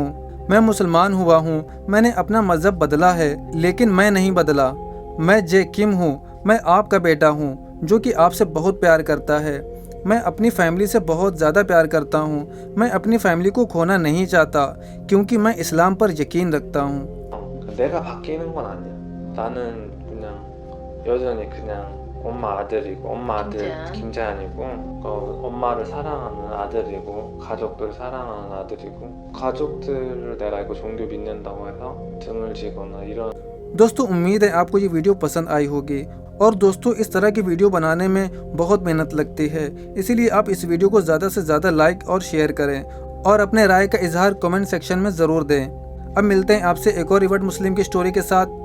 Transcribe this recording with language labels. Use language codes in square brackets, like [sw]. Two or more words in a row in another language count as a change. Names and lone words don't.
[hi] मैं मुसलमान हुआ हूँ, मैंने अपना मज़हब बदला है, लेकिन मैं नहीं बदला। मैं जे किम हूँ, मैं आपका बेटा हूँ जो कि आपसे बहुत प्यार करता है। मैं अपनी फैमिली से बहुत ज़्यादा प्यार करता हूँ। मैं अपनी फैमिली को खोना नहीं चाहता, क्योंकि मैं इस्लाम पर यकीन रखता हूँ। [ko] 내가 바뀌는 건 아니야. 나는 그냥 여전히 그냥 엄마 아들이고, 엄마 아들 김재한이고, 엄마를 사랑하는 아들이고, 가족들 사랑하는 아들이고, 가족들을 내가 이거 종교 믿는다고 해서 등을 지거나 이런। [hi] दोस्तों, उम्मीद है आपको ये वीडियो पसंद आई होगी। और दोस्तों, इस तरह की वीडियो बनाने में बहुत मेहनत लगती है, इसीलिए आप इस वीडियो को ज़्यादा से ज़्यादा लाइक और शेयर करें, और अपने राय का इजहार [en] comment section [hi] में ज़रूर दें। अब मिलते हैं आपसे एक और [en] revert Muslim [hi] की स्टोरी के साथ।